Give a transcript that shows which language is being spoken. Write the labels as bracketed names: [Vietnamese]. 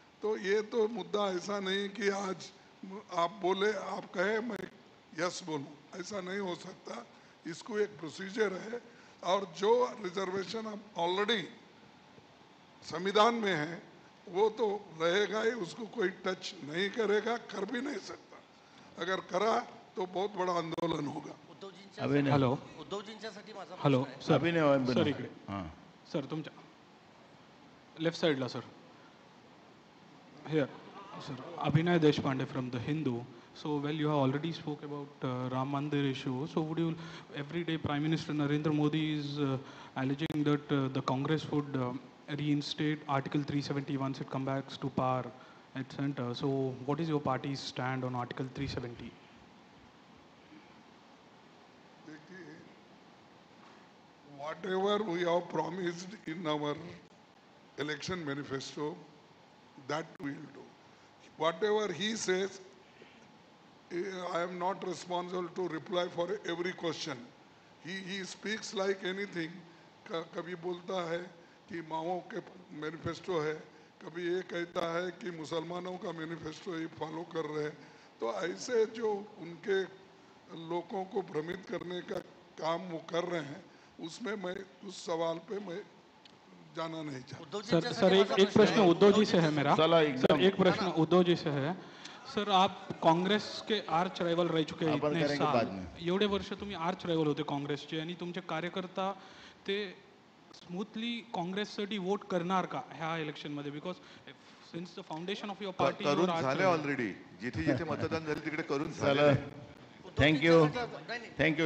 [Hindi] तो ये तो मुद्दा ऐसा नहीं कि आज आप बोले, आप कहे मैं यस बोलूं, ऐसा नहीं हो सकता. इसको एक प्रोसीजर है, और जो रिजर्वेशन अब ऑलरेडी संविधान में है वो तो रहेगा ही, उसको कोई टच नहीं करेगा, कर भी नहीं सकता। अगर करा तो बहुत बड़ा आंदोलन होगा। हॅलो [Marathi] उद्धवजींच्यासाठी माझा हॅलो प्रश्न आहे. सर अभिनय सर इकडे हां सर तुमच्या लेफ्ट साईडला सर [English] Here sir Abhinay Deshpande from the Hindu. So well, you have already spoke about Ram Mandir issue. So would you, every day Prime Minister Narendra Modi is alleging that the Congress would reinstate Article 370 once it comes back to power at center. So what is your party's stand on Article 370? Whatever we have promised in our election manifesto, that we will do. Whatever he says, I am not responsible to reply for every question. He speaks like anything. [Hindi] कभी बोलता है कि माओ के manifesto है, कभी ये कहता है कि मुसलमानों का मैनिफेस्टो ही फॉलो कर रहे हैं. तो ऐसे जो उनके लोगों को भ्रमित करने का काम वो कर रहे हैं, उसमें मैं उस सवाल पे मैं जाना नहीं चाहता. सर एक प्रश्न उद्धव जी से है मेरा. सर एक प्रश्न उद्धव जी से है. सर आप काँग्रेस के आर्च रायवल रह चुके हैं इतने साल. [Marathi] एवढे वर्ष तुम्ही आर्च रायवल होते काँग्रेसचे आणि तुमचे कार्यकर्ता ते स्मूथली काँग्रेससाठी वोट करणार का ह्या इलेक्शन मध्ये? [English] because since the foundation of your party [Marathi] करून झाले ऑलरेडी. जिथे जिथे मतदान झाले तिकडे करून झाले. [English] Thank you thank you.